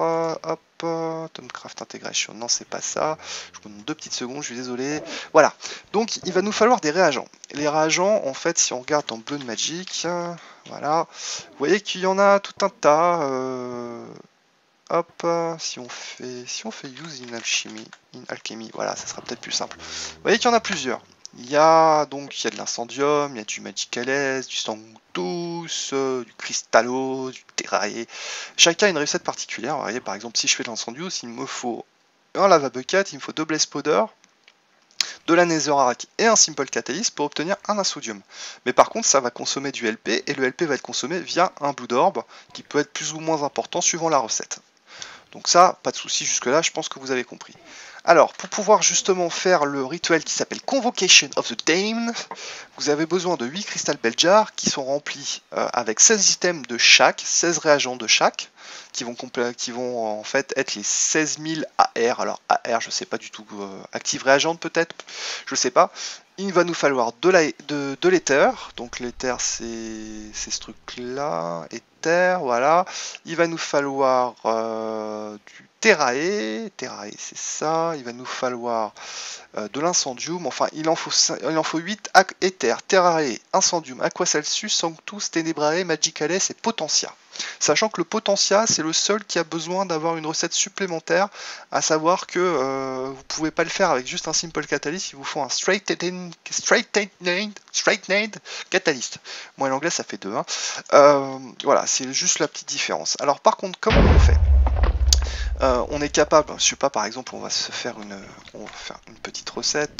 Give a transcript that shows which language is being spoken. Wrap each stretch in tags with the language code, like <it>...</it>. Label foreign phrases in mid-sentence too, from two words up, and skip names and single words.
<fr>hop, Tomcraft Integration. Non, c'est pas ça. Je vous demande 2 petites secondes, je suis désolé. Voilà. Donc, il va nous falloir des réagents. Les réagents, en fait, si on regarde dans Blood Magic, voilà, vous voyez qu'il y en a tout un tas. Hop, si on fait</fr> <en>use in alchemy,</en> <fr>voilà, ça sera peut-être plus simple. Vous voyez qu'il y en a plusieurs. Il y a de l'incendium, il y a du magicales, du sanctus, du cristallo, du terraillé. Chacun a une recette particulière. Vous voyez, par exemple, si je fais de l'incendius, il me faut un</fr> <en>lava bucket,</en> <fr>il me faut 2</fr> <en>blaze powder,</en> <fr>de la netherrack et un</fr> <en>simple catalyst</en> <fr>pour obtenir un insodium. Mais par contre, ça va consommer du LP et le LP va être consommé via un</fr> <en>blood orb</en> <fr>qui peut être plus ou moins important suivant la recette. Donc ça, pas de souci jusque là, je pense que vous avez compris. Alors, pour pouvoir justement faire le rituel qui s'appelle Convocation of the Damned, vous avez besoin de 8 Crystal Bell Jars qui sont remplis avec 16 items de chaque, 16 réagents de chaque, qui vont en fait être les 16 000 AR. Alors AR, je sais pas du tout, active réagente peut-être, je sais pas. Il va nous falloir de l'éther, donc l'éther c'est ce truc là, éther, voilà. Il va nous falloir du terrae c'est ça. Il va nous falloir de l'incendium, enfin il en faut 8 éther, terrae, incendium, aqua celsius, sanctus, tenebrae, magicales et potentia. Sachant que le potentia, c'est le seul qui a besoin d'avoir une recette supplémentaire, à savoir que vous pouvez pas le faire avec juste un</fr> <en>simple catalyst,</en> <fr>il vous faut un</fr> <en>straightened catalyst.</en> <fr>Moi, l'anglais, ça fait 2. Hein. Voilà, c'est juste la petite différence. Alors, par contre, comment on fait on est capable, je sais pas, par exemple, on va faire une petite recette.</fr>